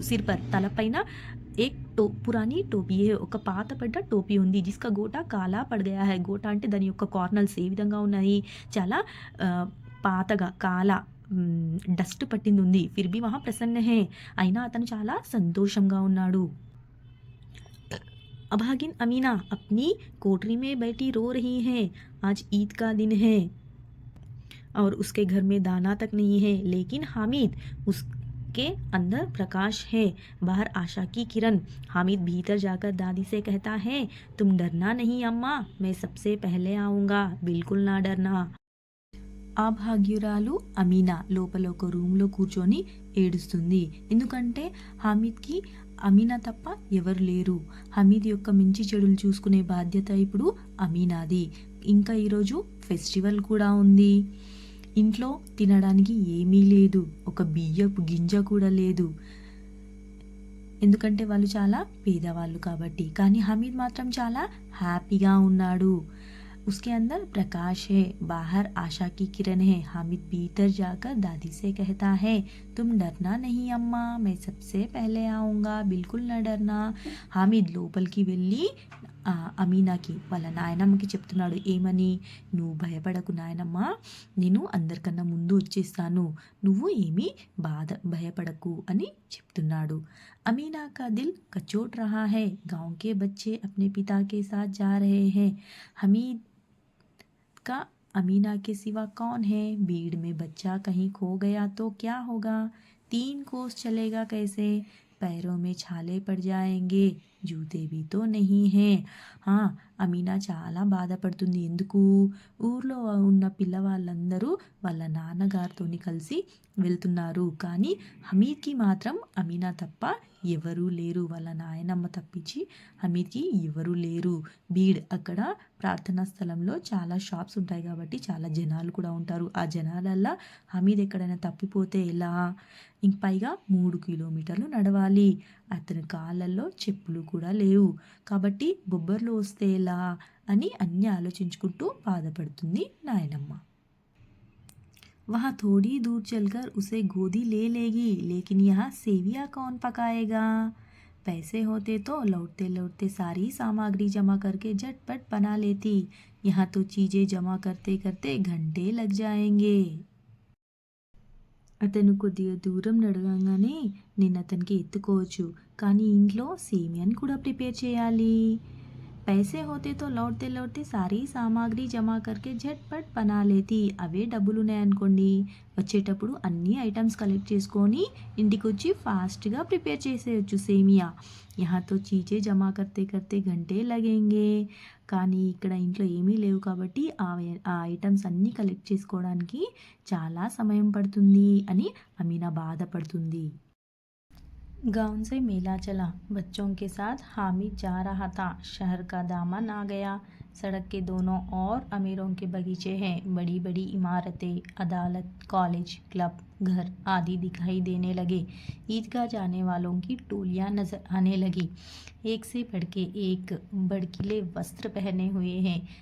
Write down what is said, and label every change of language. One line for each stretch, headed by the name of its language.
Hindi: Sir per
Telugu: తలపైన
Hindi: ఏక్ పురాణి టోపీ,
Telugu: ఒక పాతపడ్డ టోపీ ఉంది.
Hindi: జిస్కా గోటా కాలా పడ్ గయా హై.
Telugu: గోటా అంటే దాని యొక్క కార్నల్స్ ఏ విధంగా ఉన్నాయి, చాలా పాతగా కాలా డస్ట్ పట్టింది ఉంది.
Hindi: ఫిర్ భీ వహా ప్రసన్న హే,
Telugu: అయినా అతను చాలా సంతోషంగా ఉన్నాడు.
Hindi: अभागिन अमीना अपनी कोठरी में बैठी रो रही है. आज ईद का दिन है और उसके घर में दाना तक नहीं है, लेकिन हामिद उसके अंदर प्रकाश है, बाहर आशा की किरण. हामिद भीतर जाकर दादी से कहता है, तुम डरना नहीं अम्मा, मैं सबसे पहले आऊँगा, बिल्कुल ना डरना.
Telugu: ఆ భాగ్యురాలు అమీనా లోపల ఒక రూమ్లో కూర్చొని ఏడుస్తుంది. ఎందుకంటే హామిద్కి అమీనా తప్ప ఎవరు లేరు. హమీద్ యొక్క మంచి చెడులు చూసుకునే బాధ్యత ఇప్పుడు అమీనాది. ఇంకా ఈరోజు ఫెస్టివల్ కూడా ఉంది. ఇంట్లో తినడానికి ఏమీ లేదు, ఒక బియ్యపు గింజ కూడా లేదు, ఎందుకంటే వాళ్ళు చాలా పేదవాళ్ళు కాబట్టి. కానీ హమీద్ మాత్రం చాలా హ్యాపీగా ఉన్నాడు.
Hindi: उसके अंदर प्रकाश है, बाहर आशा की किरण है. हामिद भीतर जाकर दादी से कहता है, तुम डरना नहीं अम्मा, मैं सबसे पहले आऊँगा, बिल्कुल न डरना.
Telugu: హామిద్ లోపలికి వెళ్ళి అమీనాకి వాళ్ళ నాయనమ్మకి చెప్తున్నాడు, ఏమని? నువ్వు భయపడకు నాయనమ్మ, నేను అందరికన్నా ముందు వచ్చేస్తాను, నువ్వు ఏమీ భయపడకు అని చెప్తున్నాడు.
Hindi: अमीना का दिल कचोट रहा है. गांव के बच्चे अपने पिता के साथ जा रहे हैं. हमीद का अमीना के सिवा कौन है? भीड़ में बच्चा कहीं खो गया तो क्या होगा? 3 कोस चलेगा कैसे? पैरों में छाले पड़ जाएंगे. जूते भी तो नहीं हैं.
Telugu: అమీనా చాలా బాధపడుతుంది. ఎందుకు? ఊర్లో ఉన్న పిల్లవాళ్ళందరూ వాళ్ళ నాన్నగారితోని కలిసి వెళ్తున్నారు. కానీ హమీద్కి మాత్రం అమీనా తప్ప ఎవరూ లేరు. వాళ్ళ నాయనమ్మ తప్పించి హమీద్కి ఎవరూ లేరు. బీడ్ అక్కడ ప్రార్థనా స్థలంలో చాలా షాప్స్ ఉంటాయి కాబట్టి చాలా జనాలు కూడా ఉంటారు. ఆ జనాలల్లా హమీద్ ఎక్కడైనా తప్పిపోతే ఎలా? ఇంక పైగా 3 కిలోమీటర్లు నడవాలి. అతని కాళ్ళల్లో చెప్పులు కూడా లేవు. కాబట్టి బొబ్బర్లు వస్తే ఎలా అని అన్నీ ఆలోచించుకుంటూ బాధపడుతుంది నాయనమ్మ.
Hindi: वहाँ थोड़ी दूर चलकर उसे गोदी ले लेगी, लेकिन यहाँ सेवियाँ कौन पकाएगा? पैसे होते तो लौटते लौटते सारी सामग्री जमा करके झटपट बना लेती. यहाँ तो चीज़ें जमा करते करते घंटे लग जाएंगे.
Telugu: అతను కొద్దిగా దూరం నడవగానే నేను అతనికి ఎత్తుకోవచ్చు, కానీ ఇంట్లో సేమియాని కూడా ప్రిపేర్ చేయాలి.
Hindi: पैसे होते तो लौटते लौटते सारी సామాగ్రి జమా करके झटपट बना लेती.
Telugu: అవే డబ్బులు ఉన్నాయనుకోండి, వచ్చేటప్పుడు అన్ని ఐటమ్స్ కలెక్ట్ చేసుకొని ఇంటికి వచ్చి ఫాస్ట్గా ప్రిపేర్ చేసేయచ్చు సేమియా.
Hindi: యహాతో చీజే జమా కర్తే కర్తే గంటే లగేంగే.
Telugu: కానీ ఇక్కడ ఇంట్లో ఏమీ లేవు కాబట్టి ఆ ఐటమ్స్ అన్నీ కలెక్ట్ చేసుకోవడానికి చాలా సమయం పడుతుంది అని అమీనా బాధపడుతుంది.
Hindi: गांव से मेला चला, बच्चों के साथ हामिद जा रहा था. शहर का दामन आ गया. सड़क के दोनों ओर अमीरों के बगीचे हैं. बड़ी बड़ी इमारतें, अदालत, कॉलेज, क्लब, घर आदि दिखाई देने लगे. ईदगाह जाने वालों की टोलियां नजर आने लगी. एक से बढ़ के एक भड़कीले वस्त्र पहने हुए हैं.